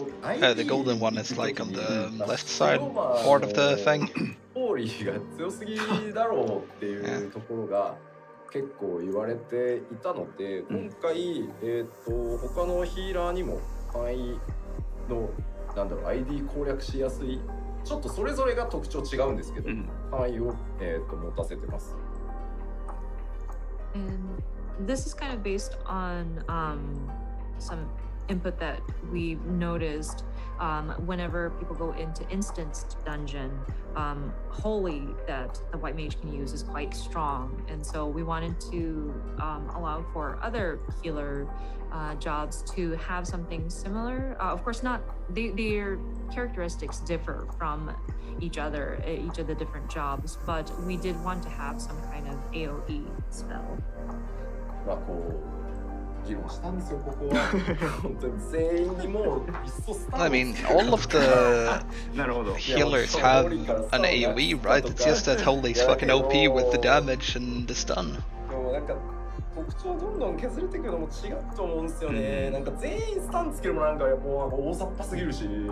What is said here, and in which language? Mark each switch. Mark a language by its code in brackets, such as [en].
[en] the golden one is like on the left side part of the thing. [ja] ホーリーが強すぎだろうっていうところが結構言われていたので、今回他のヒーラーにも範囲のID 攻略しやすい、ちょっとそれぞれが特徴違うんですけど、範囲を持たせてます。 [en] And this is kind of based on some input that we've noticed whenever people go into instanced dungeon, holy that the white mage can use is quite strong, and so we wanted to allow for other healer jobs to have something similar. Of course, not their characteristics differ from each of the different jobs, but we did want to have some kind of AoE spell. [ja] まあこう議論したんですよ、ここは。本当に全員にもういっそスター [en] I mean, all of the healers have an AoE, right? It's just that Holy's fucking OP with the damage and the stun. [ja] でもなんか特徴どんどん削れていくのも違うと思うんですよね。なんか全員スタンつけるもなんかもう大雑把すぎるし。